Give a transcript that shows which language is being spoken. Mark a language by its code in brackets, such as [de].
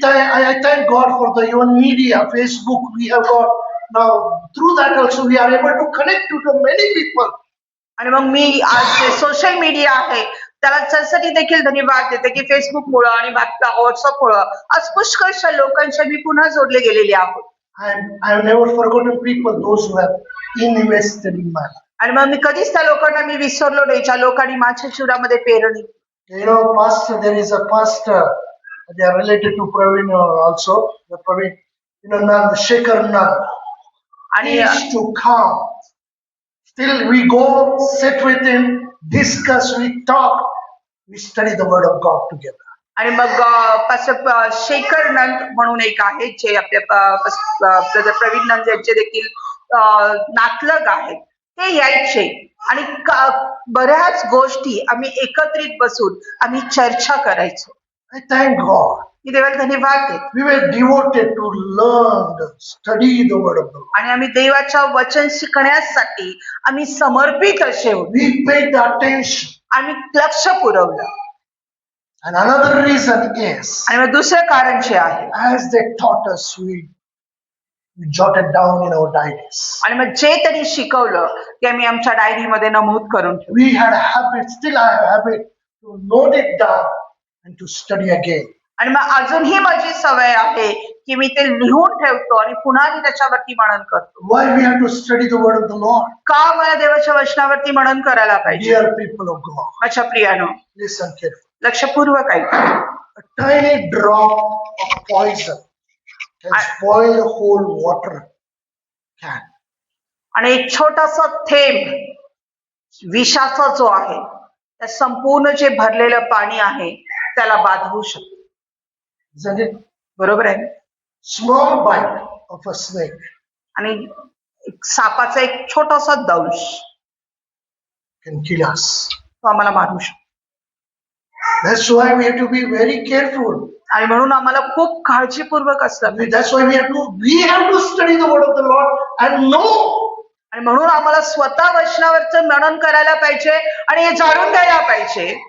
[en] I thank God for the even media, Facebook we have got now. Through that also we are able to connect to the many people. [mr] आणि मग मी आज जे social media आहे त्याला त्यासाठी देखील धन्यवाद देते की फेसबुकमुळं आणि व्हॉट्सअपमुळं आज पुष्कळशा लोकांशी मी पुन्हा जोडले गेलेले आहोत. [en] I've never forgotten people, those who have invested in my life. [mr] आणि मग मी कधीच त्या लोकांना मी विसरलो नाही ज्या लोकांनी माझ्या जीवनामध्ये पेरणी. [en] You know, pastor, there is a pastor, they are related to Praveen also, the Praveen, Nand, Shekhar Nand. He [mr] आणि [en] used to come. Still we go, sit with him, discuss, we talk, we study the word of God together. [mr] आणि मग शेखर नंद म्हणून एक आहे जे आपल्या प्रवीण नंद यांचे देखील नातलग आहेत ते यायचे आणि बऱ्याच गोष्टी आम्ही एकत्रित बसून आम्ही चर्चा करायचो. [en] I thank God. [mr] मी देवाला धन्यवाद देते. [en] We were devoted to learn, study the word of the Lord. [mr] आणि आम्ही देवाच्या वचन शिकण्यासाठी आम्ही समर्पित असे होतो. [en] We paid attention. [mr] आम्ही लक्ष पुरवलं. [en] And another reason is, [mr] आणि मग दुसरं कारण जे आहे [en] as they taught us, we jotted down in our diaries. [mr] आणि मग जे त्यांनी शिकवलं ते आम्ही आमच्या डायरीमध्ये नमूद करून ठेवलं. [en] We had a habit, still I have a habit to note it down and to study again. [mr] आणि मग अजूनही माझी सवय आहे की मी ते लिहून ठेवतो आणि पुन्हा मी त्याच्यावरती मनन करतो. [en] Why we have to study the word of the Lord? [mr] का मला देवाच्या वचनावरती मनन करायला पाहिजे? [en] Dear people of God, [mr] माझ्या प्रियानो, [en] listen carefully. [mr] लक्षपूर्वक ऐका. [en] A tiny drop of poison can spoil the whole water can. [mr] आणि एक छोटासा थेंब विषाचा जो आहे त्या संपूर्ण जे भरलेलं पाणी आहे त्याला बाधवू शकतो. [en] Isn't it? [mr] बरोबर आहे. [en] Small bite of a snake [mr] आणि एक सापाचा एक छोटासा दंश [en] can kill us. [mr] तो आम्हाला मारू शकतो. [en] That's why we have to be very careful. [mr] आणि म्हणून आम्हाला खूप काळजीपूर्वक असलं पाहिजे. [en] That's why we have to study the word of the Lord and know. [mr] आणि म्हणून आम्हाला स्वतः वचनावरचं मनन करायला पाहिजे आणि हे जाणून घ्यायला पाहिजे.